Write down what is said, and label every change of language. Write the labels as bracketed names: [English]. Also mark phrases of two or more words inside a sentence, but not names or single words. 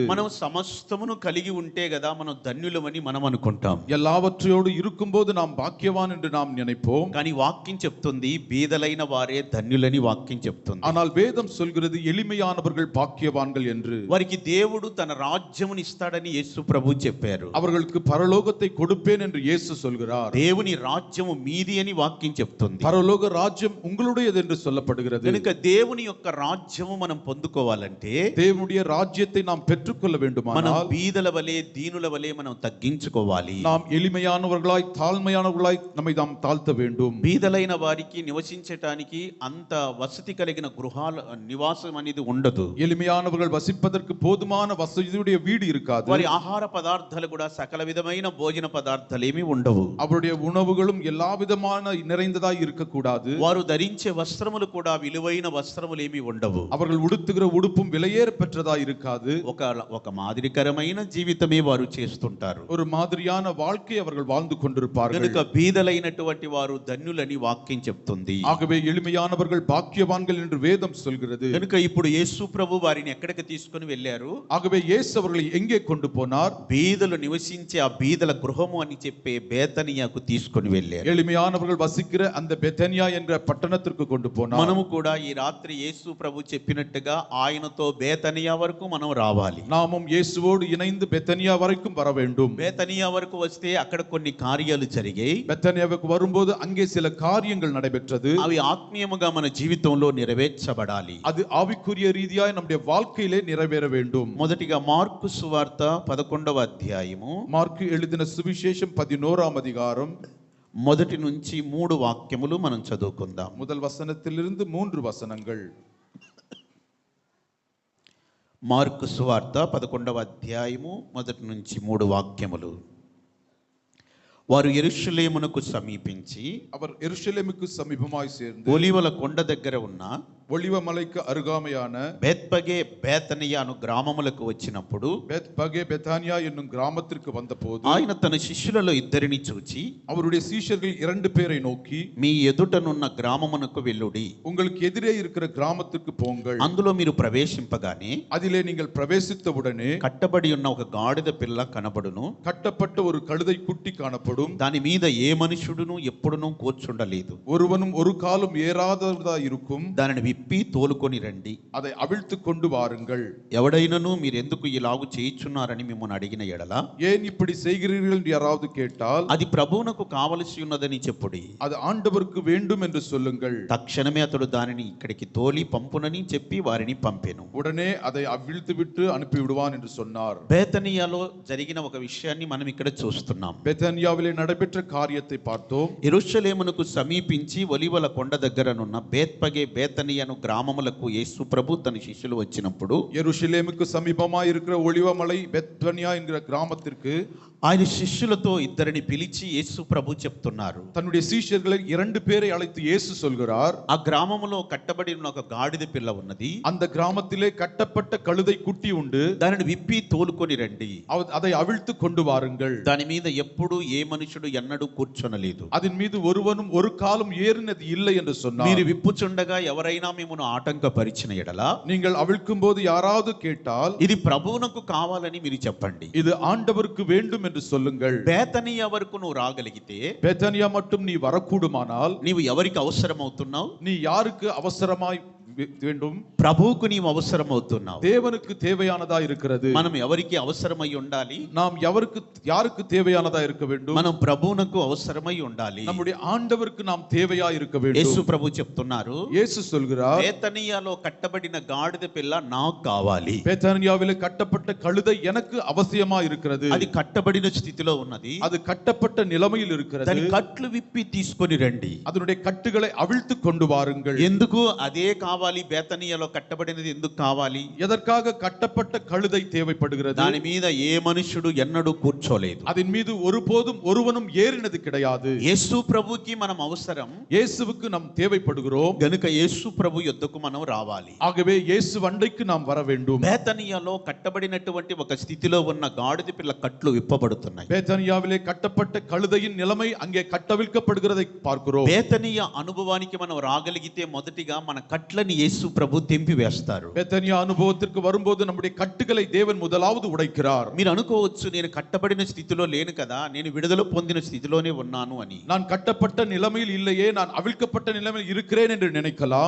[Telugu] మనం సమస్తమును కలిగి ఉంటే కదా మనం ధన్యులమని మనం అనుకుంటాం. [Tamil] எல்லாவற்றையோடு இருக்கும்போது நாம் பாக்கியவான் என்று நாம் நினைப்போம். [Telugu] కానీ వాక్యం చెప్తుంది బీదలైన వారే ధన్యులని వాక్యం చెప్తుంది. [Tamil] ஆனால் வேதம் சொல்கிறது எளிமையானவர்கள் பாக்கியவான்கள் என்று. [Telugu] వారికి దేవుడు తన రాజ్యముని ఇస్తాడని యేసు ప్రభు చెప్పారు. [Tamil] அவர்களுக்கு பரலோகத்தை கொடுப்பேன் என்று இயேசு சொல்கிறார். [Telugu] దేవుని రాజ్యము మీది అని వాక్యం చెప్తుంది. [Tamil] பரலோக ராஜ்யம் உங்களுடையது என்று சொல்லப்படுகிறது. [Telugu] కనుక దేవుని యొక్క రాజ్యము మనం పొందుకోవాలంటే, [Tamil] தேவனுடைய ராஜ்யத்தை நாம் பெற்றுக்கொள்ள [Telugu] మనం [Tamil] வேண்டுமானால் [Telugu] బీదల వలె దీనుల వలె మనం తగ్గించుకోవాలి. [Tamil] நாம் எளிமையானவர்களாய் தாழ்மையானவர்களாய் நம்மை நாம் தாழ்த்த வேண்டும். [Telugu] బీదలైన వారికి నివసించటానికి అంత వసతి కలిగిన గృహాల నివాసం అనేది ఉండదు. [Tamil] எளிமையானவர்கள் வசிப்பதற்கு போதுமான வசதியுடைய வீடு இருக்காது. [Telugu] వారి ఆహార పదార్థాలు కూడా సకల విధమైన భోజన పదార్థాలు ఏమీ ఉండవు. [Tamil] அவருடைய உணவுகளும் எல்லா விதமான நிறைந்ததாய் இருக்கக்கூடாது. [Telugu] వారు ధరించే వస్త్రములు కూడా విలువైన వస్త్రములు ఏమీ ఉండవు. [Tamil] அவர்கள் உடுத்துகிற உடுப்பும் விலையேற பெற்றதாய் இருக்காது. [Telugu] ఒక మాదిరికరమైన జీవితమే వారు చేస్తుంటారు. [Tamil] ஒரு மாதிரியான வாழ்க்கை அவர்கள் வாழ்ந்து கொண்டிருப்பார்கள். [Telugu] కనుక బీదలైనటువంటి వారు ధన్యులని వాక్యం చెప్తుంది. [Tamil] ஆகவே எளிமையானவர்கள் பாக்கியவான்கள் என்று வேதம் சொல்கிறது. [Telugu] కనుక ఇప్పుడు యేసు ప్రభు వారిని ఎక్కడికి తీసుకొని వెళ్ళారు? [Tamil] ஆகவே இயேசு அவர்களை எங்கே கொண்டு போனார்? [Telugu] బీదలు నివసించే ఆ బీదల గృహము అని చెప్పే బేతనియాకు తీసుకొని వెళ్ళారు. [Tamil] எளிமையானவர்கள் வசிக்கிற அந்த பெத்தனியா என்ற பட்டணத்திற்கு கொண்டு போனார். [Telugu] మనము కూడా ఈ రాత్రి యేసు ప్రభు చెప్పినట్టుగా ఆయనతో బేతనియా వరకు మనం రావాలి. [Tamil] நாமும் இயேசுவோடு இணைந்து பெத்தனியா வரைக்கும் வர வேண்டும். [Telugu] బేతనియా వరకు వస్తే అక్కడ కొన్ని కార్యాలు జరిగాయి. [Tamil] பெத்தனியாவுக்கு வரும்போது அங்கே சில காரியங்கள் நடைபெற்றது. [Telugu] అవి ఆత్మీయముగా మన జీవితంలో నెరవేర్చబడాలి. [Tamil] அது ஆவிக்குரிய ரீதியாய் நம்முடைய வாழ்க்கையிலே நிறைவேற வேண்டும். [Telugu] మొదటిగా మార్కు సువార్త 11వ అధ్యాయము [Tamil] మార్కు எழுதின சுவிசேஷம் 11ஆம் அதிகாரம் [Telugu] మొదటి నుంచి 3 వాక్యములు మనం చదువుకుందాం. [Tamil] முதல் வசனத்திலிருந்து 3 வசனங்கள். [Telugu] మార్కు సువార్త 11వ అధ్యాయము మొదటి నుంచి 3 వాక్యములు. వారు యెరూషలేమునకు సమీపించి [Tamil] அவர் எருசலேமுக்கு சமீபமாய் சேர்ந்து [Telugu] ఒలీవల కొండ దగ్గర ఉన్న [Tamil] ஒலிவ மலைக்கு அருகாமையான [Telugu] బేత్పగే బేతనియా అను గ్రామములకు వచ్చినప్పుడు [Tamil] பெத்பகே பெத்தானியா என்னும் கிராமத்திற்கு வந்தபோது [Telugu] ఆయన తన శిష్యులలో ఇద్దరిని చూచి, [Tamil] அவருடைய சீஷர்கள் 2 பேரை நோக்கி, [Telugu] మీ ఎదుటనున్న గ్రామమునకు వెళ్ళుడి, [Tamil] உங்களுக்கு எதிரே இருக்கிற கிராமத்துக்கு போங்கள். [Telugu] అందులో మీరు ప్రవేశింపగానే [Tamil] அதிலே நீங்கள் பிரவேசித்தவுடனே [Telugu] కట్టబడి ఉన్న ఒక గాడిద పిల్ల కనబడును. [Tamil] கட்டப்பட்ட ஒரு கழுதை குட்டி காணப்படும். [Telugu] దాని మీద ఏ మనుషుడును ఎప్పుడునూ కూర్చుండలేదు. [Tamil] ஒருவனும் ஒரு காலும் ஏறாததா இருக்கும். [Telugu] దానిని విప్పి తోలుకొని రండి. [Tamil] அதை அவிழ்த்து கொண்டு வாருங்கள். [Telugu] ఎవడైనను మీరెందుకు ఇలాగు చేయుచున్నారని మిమ్మల్ని అడిగిన ఎడల, [Tamil] ஏன் இப்படி செய்கிறீர்கள் என்று யாராவது கேட்டால், [Telugu] అది ప్రభువునకు కావలసి ఉన్నదని చెప్పుడి. [Tamil] அது ఆండவருக்கு வேண்டும் என்று சொல்லுங்கள். [Telugu] తక్షణమే అతడు దానిని ఇక్కడికి తోలి పంపునని చెప్పి వారిని పంపెను. [Tamil] உடனே அதை அவிழ்த்து விட்டு அனுப்பி விடுவான் என்று சொன்னார். [Telugu] బేతనియాలో జరిగిన ఒక విషయాన్ని మనం ఇక్కడ చూస్తున్నాం. [Tamil] பெத்தானியாவிலே நடைபெற்ற காரியத்தை பார்த்தோம். [Telugu] యెరూషలేమునకు సమీపించి ఒలీవల కొండ దగ్గరనున్న బేత్పగే బేతనియను గ్రామములకు యేసు ప్రభు తన శిష్యులు వచ్చినప్పుడు, [Tamil] எருசலேமுக்கு சமீபமாய் இருக்கிற ஒலிவமலை பெத்பனியா என்கிற கிராமத்திற்கு [Telugu] ఆయన శిష్యులతో ఇద్దరిని పిలిచి యేసు ప్రభు చెప్తున్నారు. [Tamil] தன்னுடைய சீஷர்களை 2 பேரை அழைத்து இயேசு சொல்கிறார். [Telugu] ఆ గ్రామములో కట్టబడి ఉన్న ఒక గాడిద పిల్ల ఉన్నది. [Tamil] அந்த கிராமத்திலே கட்டப்பட்ட கழுதை குட்டி உண்டு. [Telugu] దానిని విప్పి తోలుకొని రండి. [Tamil] அதை அவிழ்த்து கொண்டு வாருங்கள். [Telugu] దాని మీద ఎప్పుడు ఏ మనుషుడు ఎన్నడూ కూర్చొనలేదు. [Tamil] அதன் மீது ஒருவனும் ஒரு காலும் ஏறினது இல்லை என்று சொன்னார். [Telugu] మీరు విప్పుచుండగా ఎవరైనా మిమ్మును ఆటంకపరిచిన ఎడల, [Tamil] நீங்கள் அவிழ்க்கும் போது யாராவது கேட்டால், [Telugu] ఇది ప్రభువునకు కావాలని మీరు చెప్పండి. [Tamil] இது ஆண்டவருக்கு வேண்டும் என்று சொல்லுங்கள். [Telugu] బేతనియా వరకు నువ్వు రాగలిగితే, [Tamil] பெத்தானியா மட்டும் நீ வரக்கூடுமானால், [Telugu] నీవు ఎవరికి అవసరం అవుతున్నావు? [Tamil] நீ யாருக்கு அவசரமாய் வேண்டும். [Telugu] ప్రభువుకు నీవు అవసరమవుతున్నావు. [Tamil] தேவனுக்கு தேவையானதா இருக்கிறது. [Telugu] మనం ఎవరికి అవసరమై ఉండాలి? [Tamil] நாம் யாருக்கு தேவையானதா இருக்க வேண்டும்? [Telugu] మనం ప్రభువునకు అవసరమై ఉండాలి. [Tamil] நம்முடைய ఆండவருக்கு நாம் தேவையா இருக்க வேண்டும். [Telugu] యేసు ప్రభు చెప్తున్నారు, [Tamil] இயேசு சொல்கிறார், [Telugu] బేతనియాలో కట్టబడిన గాడిద పిల్ల నాకు కావాలి. [Tamil] బేతనియాவிலே கட்டப்பட்ட கழுதை எனக்கு அவசியமா இருக்கிறது. [Telugu] అది కట్టబడిన స్థితిలో ఉన్నది. [Tamil] அது கட்டப்பட்ட நிலைமையில் இருக்கிறது. [Telugu] దాని కట్లు విప్పి తీసుకొని రండి. [Tamil] அதனுடைய கட்டுகளை அவிழ்த்து கொண்டு வாருங்கள். [Telugu] ఎందుకు అదే కావాలి? బేతనియాలో కట్టబడినది ఎందుకు కావాలి? [Tamil] எதற்காக கட்டப்பட்ட கழுதை தேவைப்படுகிறது? [Telugu] దాని మీద ఏ మనుషుడు ఎన్నడూ కూర్చోలేదు. [Tamil] அதன் மீது ஒருபோதும் ஒருவனும் ஏறினது கிடையாது. [Telugu] యేసు ప్రభుకి మనం అవసరం. [Tamil] இயேசுவுக்கு நாம் தேவைப்படுகிறோம். [Telugu] గనుక యేసు ప్రభు యొద్దకు మనం రావాలి. [Tamil] ஆகவே இயேசு வண்டைக்கு நாம் வர வேண்டும். [Telugu] బేతనియాలో కట్టబడినటువంటి ఒక స్థితిలో ఉన్న గాడిద పిల్ల కట్లు విప్పబడుతున్నాయి. [Tamil] బేతనియాவிலே கட்டப்பட்ட கழுதையின் நிலைமை அங்கே கட்டவிழ்க்கப்படுகிறதை பார்க்கிறோம். [Telugu] బేతనియా అనుభవానికి మనం రాగలిగితే మొదటిగా మన కట్లని యేసు ప్రభు తెంపి వేస్తారు. [Tamil] బేతనియా అనుభవத்திற்கு வரும்போது நம்முடைய கட்டுகளை தேவன் முதலாவது உடைக்கிறார். [Telugu] మీరు అనుకోవచ్చు, నేను కట్టబడిన స్థితిలో లేను కదా, నేను విడుదల పొందిన స్థితిలోనే ఉన్నాను అని. [Tamil] நான் கட்டப்பட்ட நிலைமையில் இல்லையே, நான் அவிழ்க்கப்பட்ட நிலைமையில் இருக்கிறேன் என்று நினைக்கலாம்.